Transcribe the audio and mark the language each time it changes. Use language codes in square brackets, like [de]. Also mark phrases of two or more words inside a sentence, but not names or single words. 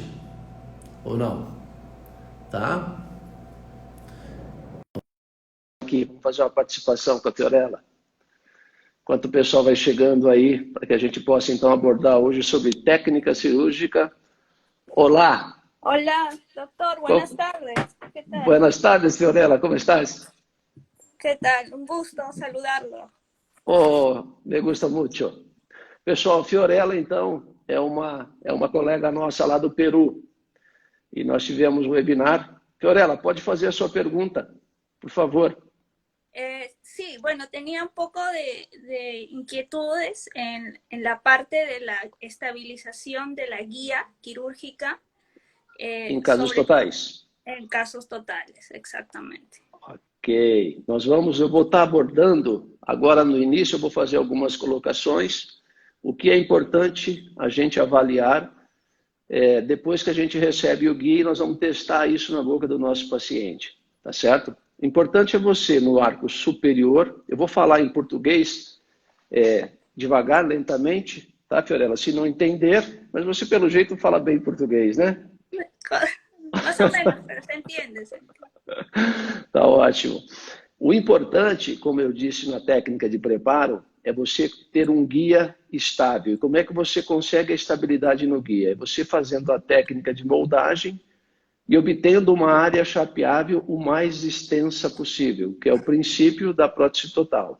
[pt] Ou não? Tá? Aqui, vamos fazer uma participação com a Fiorella. Enquanto o pessoal vai chegando aí, para que a gente possa então abordar hoje sobre técnica cirúrgica. Olá! [es] Hola, doctor, buenas tardes. ¿Qué tal? Buenas tardes, Fiorella, ¿cómo estás? ¿Qué tal? Un gusto saludarlo. Oh, me gusta muito. [pt] Pessoal, Fiorella, então, é uma colega nossa lá do Peru. E nós tivemos um webinar. Fiorella, pode fazer a sua pergunta, por favor. [es] Sí, bueno, tenía un poco de inquietudes en la parte de la estabilización de la guía quirúrgica [pt] Em casos totais. [es] En casos totales, exactamente. [pt] Ok, eu vou estar abordando, agora no início eu vou fazer algumas colocações, o que é importante a gente avaliar, depois que a gente recebe o guia, nós vamos testar isso na boca do nosso paciente, tá certo? O importante é você, no arco superior, eu vou falar em português, devagar, lentamente, tá, Fiorella? Se não entender, mas você pelo jeito fala bem português, né? [es] Más o menos, pero se entiende. [pt] Tá ótimo. O importante, como eu disse na técnica de preparo, é você ter um guia estável. E como é que você consegue a estabilidade no guia? É você fazendo a técnica de moldagem e obtendo uma área chapeável o mais extensa possível, que é o princípio da prótese total.